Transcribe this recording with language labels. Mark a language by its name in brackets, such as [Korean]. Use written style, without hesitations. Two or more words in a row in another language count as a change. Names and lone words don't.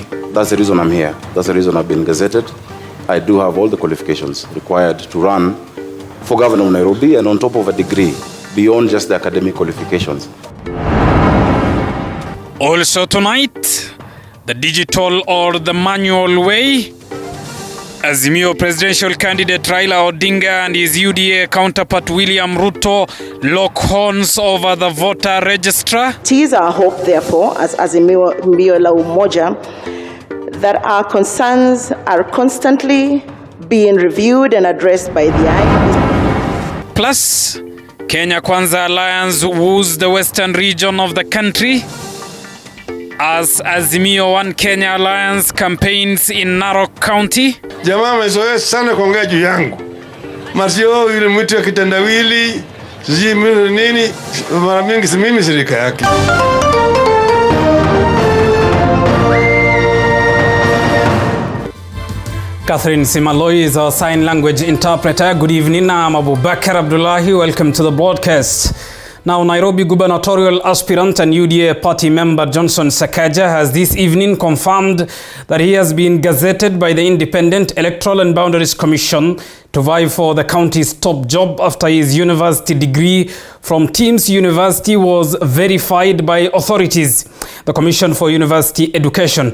[English] That's the reason I'm here. That's the reason I've been gazetted. I do have all the qualifications required to run for governor of Nairobi, and on top of a degree, beyond just the academic qualifications. Also tonight, the digital or the manual way. Azimio presidential candidate Raila Odinga and his UDA counterpart William Ruto lock horns over the voter registrar. It is our hope, therefore, as Azimio la Umoja, that our concerns are constantly being reviewed and addressed by the IEBC. Plus, Kenya Kwanza Alliance woos the western region of the country as Azimio One Kenya Alliance campaigns in Narok County. [Swahili] Jamaa amezoea sana kuongea juu yangu. Masio yule mtu ya kitendawili, sijui nini, mara mingi si mimi shirika yake. [English] Catherine Simaloi is our sign language interpreter. Good evening, I'm Abubakar Abdullahi. Welcome to the broadcast. Now, Nairobi gubernatorial aspirant and UDA party member Johnson Sakaja has this evening confirmed that he has been gazetted by the Independent Electoral and Boundaries Commission to vie for the county's top job after his university degree from Teams University was verified by authorities, the Commission for University Education.